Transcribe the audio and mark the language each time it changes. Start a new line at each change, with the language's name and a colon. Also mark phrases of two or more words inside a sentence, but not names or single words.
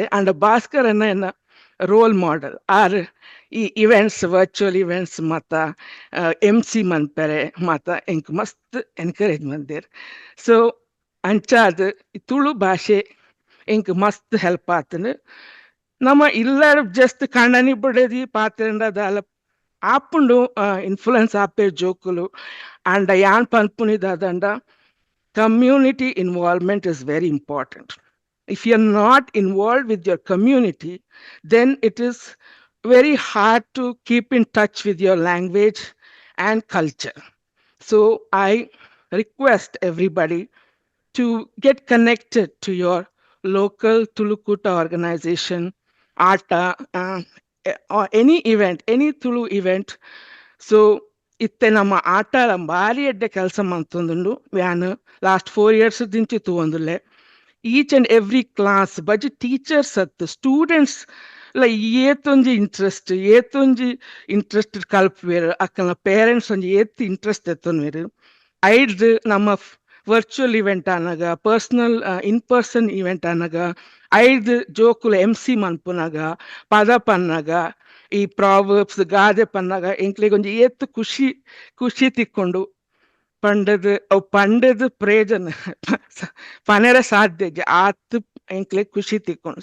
Tulu: ಅಂಡ್ ಭಾಸ್ಕರ್ ಎನ್ನ
English: role model
Tulu: ಆರ್ ಈ
English: events virtual events
Tulu: ಮತ್ತ MC ಮನ್ಪೆರೆ ಮತ್ತ ಎಂಕ್ ಮಸ್ತ್ ಎನ್ಕರೇಜ್ ಮಂದಿರ್. ಸೊ ಅಂಚಾದ್ ತುಳು ಭಾಷೆ ಎಂಕ್ ಮಸ್ತ್ ಹೆಲ್ಪ್ ಆತನು. ನಮ್ಮ ಇಲ್ಲರ ಜಸ್ಟ್ ಕಣ್ಣನಿ ಬಿಡದಿ ಪಾತ್ರೆಂಡದ ಅಲ್ಲ ಆಪುಂಡು ಇನ್ಫ್ಲುಯೆನ್ಸ್ ಆಪೆ ಜೋಕುಲು. ಅಂಡ್ ಯಾನ್ ಪನ್ಪುನಿದಾದಂಡ
English: community involvement is very important. If you're not involved with your community, then it is very hard to keep in touch with your language and culture. So I request everybody to get connected to your local Tulukuta organization, ATA, or any event, any Tulu event.
Tulu: So ಇತ್ತೆ ನಮ್ಮ ಆಟಲ ಭಾರಿ ಎಡ್ಡೆ ಕೆಲಸ ಮಂತೊಂದುಂಡು ವ್ಯಾನ್
English: last 4 years
Tulu: ದಿಂಚಿ ತೂವೊಂದುಲ್ಲೆ.
English: each and every class
Tulu: ಬಜಿ ಟೀಚರ್ಸ್ ಅತ್ತು ಸ್ಟೂಡೆಂಟ್ಸ್ ಏತೊಂಜಿ ಇಂಟ್ರೆಸ್ಟ್ ಕಲ್ಪುವೆರು ಅಕ್ಕನ ಪೇರೆಂಟ್ಸ್ ಒಂಜಿ ಏತ್ ಇಂಟ್ರೆಸ್ಟ್ ಎತ್ತೊನ್ವೆರು. ಐಡ್ ನಮ್ಮ
English: virtual event
Tulu: ಅನ್ನಗ
English: personal in person event
Tulu: ಅನ್ನಗ ಐದು ಜೋಕುಲು MC ಮನ್ಪುನಗ ಪದ ಪನ್ನಗ ಈ ಪ್ರಾವರ್ಬ್ಸ್ ಗಾದೆ ಪನ್ನಗ ಎಂಕ್ಲೆಗ್ ಒಂಜಿ ಏತ್ ಖುಷಿ ತಿಕ್ಕೊಂಡು ಪಂಡದು ಪ್ರಯೋಜನ ಪನೆರ ಸಾಧ್ಯ ಆತ್ ಎಂಕ್ಲೆಗ್ ಖುಷಿ ತಿಕ್ಕೊಂಡು.